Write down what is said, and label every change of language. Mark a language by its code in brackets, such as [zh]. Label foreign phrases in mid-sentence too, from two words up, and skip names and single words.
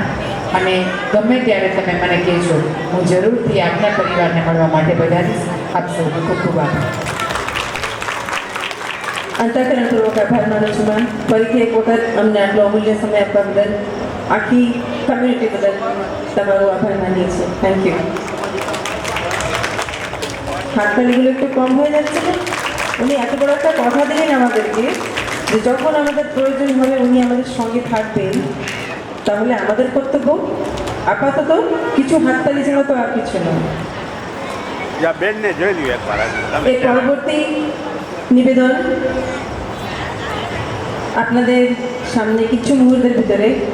[gu] અને ગમે ત્યારે તમે મને કહેજો, હું જરૂરથી આપના પરિવારને મળવા માટે બધાની આપ સૌનો ખૂબ ખૂબ આભાર. અંતઃકરણપૂર્વક આભાર માનું છું મેમ. ફરીથી એક વખત અમને આટલો અમૂલ્ય સમય આપવા બદલ આખી કમ્યુનિટી બદલ તમારો આભાર মানিয়ে છીએ. [en] thank you. [bn] হাততালিগুলো একটু কম হয়ে যাচ্ছে না? উনি এত বড় একটা কথা দিলেন আমাদেরকে যে যখন আমাদের প্রয়োজন হবে উনি আমাদের সঙ্গে থাকবেন, তাহলে আমাদের কর্তব্য আপাতত কিছু হাততালি ছাড়া তো আর কিছু নয়. [gu] યા બેનને જોઈ લ્યો એકવાર તમે [bn] এর পরবর্তী নিবেদন আপনাদের সামনে কিছু মুহূর্তের ভিতরে